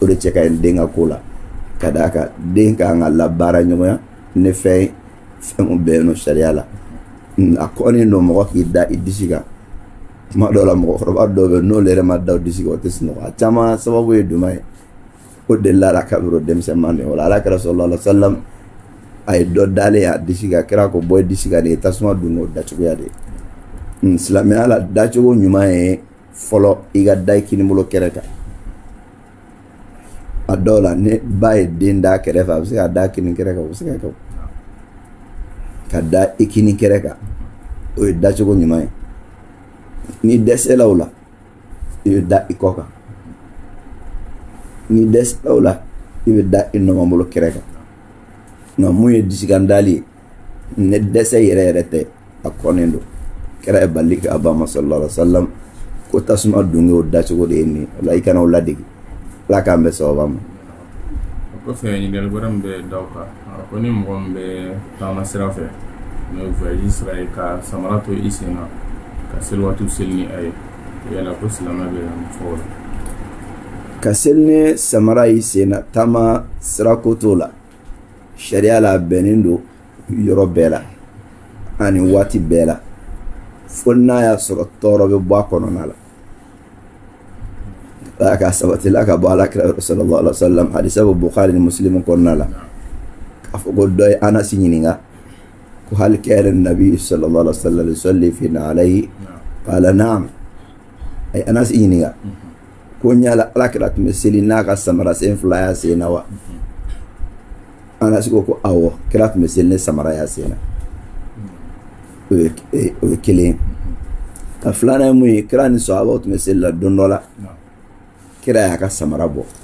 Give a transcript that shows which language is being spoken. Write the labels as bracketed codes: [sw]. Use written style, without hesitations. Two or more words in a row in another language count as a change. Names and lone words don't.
[bm] de cɛ ka ɲi den ka ko la ka d'a kan den kan ka labaara ɲɔgɔnya ni fɛn mun bɛ yen nɔ sariya la a kɔni don mɔgɔ k'i da i disi kan tuma dɔw la mɔgɔkɔrɔba dɔw bɛ n'olu yɛrɛ ma da o disi kan o tɛ sunɔgɔ a caman sababu ye jumɛn ye o delila la kabiri o denmisɛnman de o la ala kɛra [ar] صلى الله عليه وسلم [bm] a ye dɔ dalen a disi kan kɛra ko bɔ i disi kan de ye tasuma dun o dacogoya de ye silamɛya la dacogo ɲuman ye fɔlɔ i ka da i kini bolo kɛrɛ kan a dɔw la ni ba ye den da kɛrɛfɛ a bɛ se ka da kini kɛrɛ kan o bɛ se ka kɛ ka da i kini kɛrɛ kan o ye dacogo ɲuman ye ni dɛsɛla o la i bɛ da i kɔ kan ni dɛsɛla o la i bɛ da i nɔgɔn kɛrɛ kan nka mun ye disigandali ye ni dɛsɛ yɛrɛ yɛrɛ tɛ a kɔnnen don kɛra ye bali ka Abama [ar] صلى الله عليه وسلم [bm] ko tasuma dunge o dacogo de ye nin o la i kana o ladegi ala k'an bɛ sababa ma ko fɛ ɲininkali wɛrɛ min bɛ daw kan ko ni mɔgɔ min bɛ taama sira fɛ n'o ye voyage sira ye ka samara to i sen na ka seli waatiw seli ni a ye yala ko silamɛ bɛ mun fɔ o la ka seli ni samara i sen na taama sirako t'o la sariya la bɛnnen don yɔrɔ bɛɛ la ani waati bɛɛ la fo n'a y'a sɔrɔ tɔɔrɔ bɛ bɔ a kɔnɔna la ala ka sabatila ka bɔ alakira [ar] صلى الله عليه وسلم [bm] hadisa bɛ Bukhari ni Muslim kɔnɔna la k'a fɔ ko dɔ ye Anasi ɲininka ko [ar] هل كان النبي صلى الله عليه وسلم يصلي في نعليه قال نعم [bm] a ye Anasi ɲininka ko ɲala alakira tun bɛ seli n'a ka samara sen fila y'a sen na wa Anasi ko awɔ kira tun bɛ seli ni samara y'a sen na o ye kelen ka filanan ye mun ye kira ni sahabaw tun bɛ seli la don dɔ la kira y'a ka samara bɔ